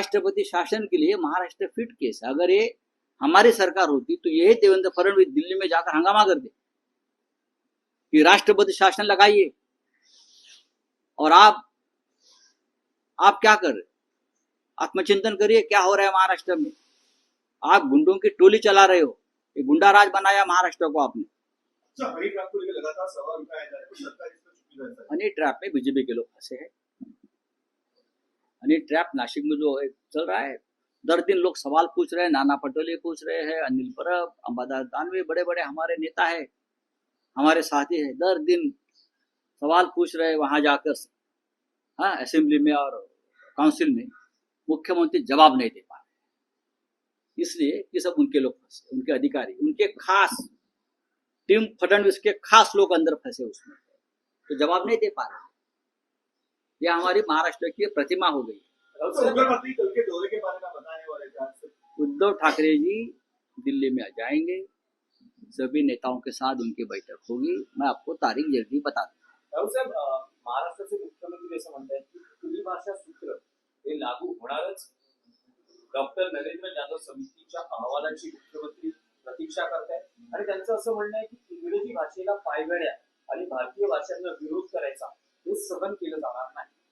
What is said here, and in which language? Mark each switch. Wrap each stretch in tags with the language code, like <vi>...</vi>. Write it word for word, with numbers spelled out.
<hi>राष्ट्रपति शासन के लिए महाराष्ट्र फिट केस है. अगर ये हमारी सरकार होती तो यही देवेंद्र फडणवीस दिल्ली में जाकर हंगामा कर दे कि राष्ट्रपति शासन लगाइए. और आप आप क्या कर रहे? आत्मचिंतन करिए क्या हो रहा है महाराष्ट्र में. आप गुंडों की टोली चला रहे हो. ये गुंडा राज बनाया महाराष्ट्र को आपने. सर, हनी ट्रैप को लेकर लगातार सवाल उठाया जा रहा है, पर सरकार इसमें चुप रहता है. हनी ट्रैप में बीजेपी के लोग फंसे हैं. हनी ट्रैप नासिक में जो है चल रहा है, दर दिन लोग सवाल पूछ रहे हैं. नाना पटोले पूछ रहे हैं, अनिल परब, अंबादास दानवे, बड़े बड़े हमारे नेता है, हमारे साथी है, दर दिन सवाल पूछ रहे हैं वहां जाकर. हाँ असेंबली में और काउंसिल में मुख्यमंत्री जवाब नहीं दे पा रहे. इसलिए ये सब उनके लोग फंसे, उनके अधिकारी, उनके खास टीम फडणवीस के खास लोग अंदर फंसे उसमें, तो जवाब नहीं दे पा रहे. यह हमारी महाराष्ट्र की प्रतिमा हो गई. अब सर, मुख्यमंत्री कल के दौरे के बारे में बताने वाले थे आज से. उद्धव ठाकरे जी दिल्ली में आ जाएंगे. सभी नेताओं के साथ उनकी बैठक होगी. मैं आपको तारीख जल्दी बता दूं.</hi> <mr>राहुल साहेब, अ, महाराष्ट्राचे मुख्यमंत्री असं म्हणतात की कुली भाषा सूत्र हे लागू होणारच. डॉक्टर नरेंद्र जाधव समितीच्या अहवालाची मुख्यमंत्री प्रतीक्षा करतायत आणि त्यांचं असं म्हणणं आहे की इंग्रजी भाषेला पायगड्या आणि भारतीय भाषांना विरोध करायचा हे सहन केलं जाणार नाही.</mr>